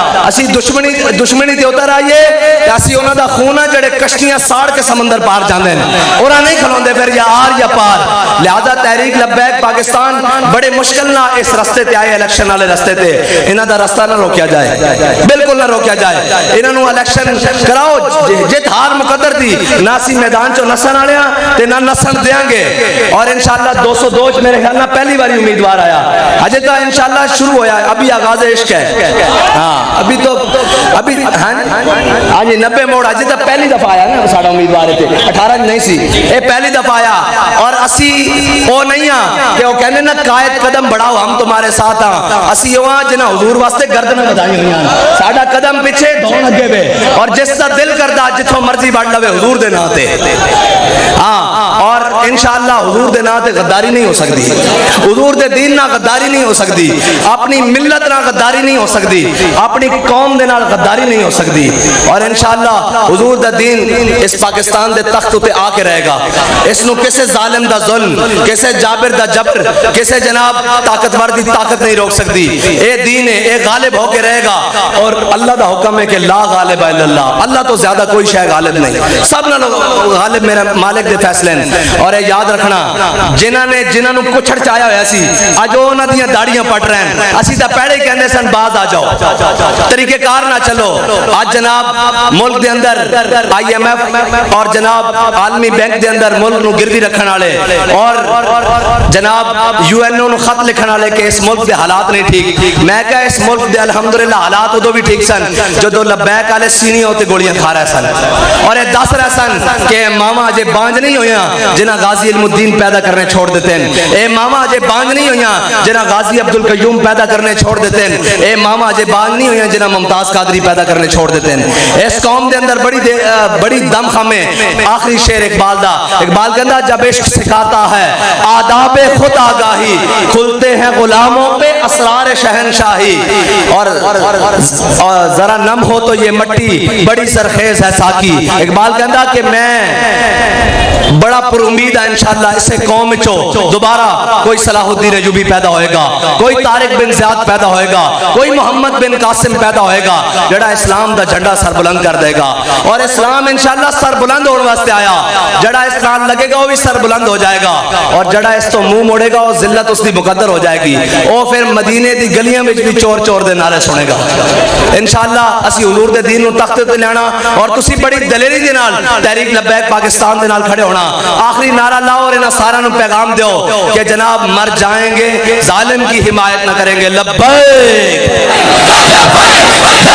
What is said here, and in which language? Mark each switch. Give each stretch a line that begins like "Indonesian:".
Punjabi: اسی دشمنی تے اتر آئیے تے اسی انہاں دا خون ہے جڑے کشتیاں ساڑ کے سمندر پار جاندے ہیں, انہاں نہیں کھلوندے پھر یا آر یا پار. لہذا تحریک لبیک پاکستان بڑے مشکل نہ اس رستے تے آئے, الیکشن والے رستے تے. انہاں دا رستہ نہ روکیا جائے, بالکل نہ روکیا جائے. انہاں نو الیکشن کراؤ, جت ہار مقدر دی. نہ اسی میدان چوں نسن والے ہاں تے نہ نسن دیاں گے. اور انشاءاللہ 202 میرے خیال نہ پہلی باری امیدوار آیا, اجے تو انشاءاللہ شروع ہویا ہے, ابھی آغاز عشق ہے. ہاں ابھی تو ابھی ہاں جی 90 موڑ اجے تو پہلی دفعہ آیا نا ساڈا امیدوار تے 18 نہیں سی, اے پہلی دفعہ آیا. اور اسی او نہیں ہاں کہ او کہنے نا
Urdu: قائد قدم بڑھاؤ ہم تمہارے ساتھ
Punjabi: ہاں. اسی او ہاں جنہاں حضور واسطے گردناں بدھائی ہوئی ہیں, ساڈا قدم پیچھے دھون اگے وے, اور جس دا دل کردا جتھوں مرضی بڑھ لوے حضور دے نام تے. ہاں اور انشاءاللہ حضور دے نام تے غداری نہیں ہو سکتی, حضور دے دین نہ غداری نہیں ہو سکتی, اپنی ملت نہ غداری نہیں ہو سکتی, اپنی قوم دے نال غداری نہیں ہو سکتی. اور انشاءاللہ حضور دا دین اس پاکستان دے تخت تے آ کے رہے گا. اس نو کسے ظالم دا ظلم, کسے جابر دا جبر, کسے جناب طاقتور دی طاقت نہیں روک سکتی. اے دین ہے, اے غالب ہو کے رہے گا. اور اللہ دا حکم ہے کہ لا غالب الا اللہ, اللہ تو زیادہ کوئی شے غالب نہیں, سب نال غالب میرا مالک دے فیصلے ہیں. اور اے یاد رکھنا جنہاں نو کچھڑ چایا ہویا سی اج انہاں دیاں داڑیاں پٹ رہے ہیں, اسی تا پہلے ہی کہندے سن باز آ جاؤ, طریقے کار نہ چلو. آج جناب ملک دے اندر IMF اور جناب عالمی بینک دے اندر ملک نو گروی رکھن والے اور جناب UNO نو خط لکھن والے کہ اس ملک دے حالات نہیں ٹھیک. میں کہا اس ملک دے الحمدللہ حالات ادو بھی ٹھیک سن جدو لبیک والے سینیوں تے گولیاں کھا رہے سن, اور یہ دس رہے سن کہ ماما اجے بانج نہیں ہویاں جنہاں غازی علم الدین پیدا کرنے چھوڑ دیتے ہیں. اے ماما اجے بانج نہیں ہویاں جنہاں غازی عبد القیوم پیدا کرنے چھوڑ دیتے ہیں. اے ماما اجے بانج نہیں ہویاں جنہاں ممتاز قادری پیدا کرنے چھوڑ دیتے ہیں. اس قوم دے اندر بڑی دم خم ہے. آخری شعر اقبال دا, اقبال کہندا
Urdu: جب عشق سکھاتا ہے آداب خود آگاہی, کھلتے ہیں غلاموں پہ اسرار شہنشاہی. اور ذرا نم ہو تو یہ مٹی بڑی سرخیز ہے ساکی.
Punjabi: اقبال کہندا کہ میں بڑا پر امید ہے انشاءاللہ اسے قوم چو دوبارہ کوئی صلاح الدین ایوبی پیدا ہوئے گا, کوئی طارق بن زیاد پیدا ہوئے گا, کوئی محمد بن قاسم پیدا ہوئے گا جڑا اسلام دا جھنڈا سر بلند کر دے گا. اور اسلام انشاءاللہ سر بلند ہونے واسطے آیا,
Urdu: جڑا اسلام لگے گا وہ بھی سر بلند ہو جائے گا,
Punjabi: اور جڑا اس تو منہ موڑے گا وہ ذلت اس دی مقدر ہو جائے گی. وہ پھر مدینے دی گلیاں وچ بھی چور چور دے نعرے سنے گا. انشاءاللہ اسی حضور دے دین نو تخت تے لینا, اور تسی بڑی دلیری دے نال تحریک لبیک پاکستان دے نال کھڑے ہونا. آخری نعرہ لاؤ اور انہاں سارا نو پیغام دیو کہ جناب
Urdu: مر جائیں گے ظالم کی حمایت نہ کریں گے.
Punjabi: لبیک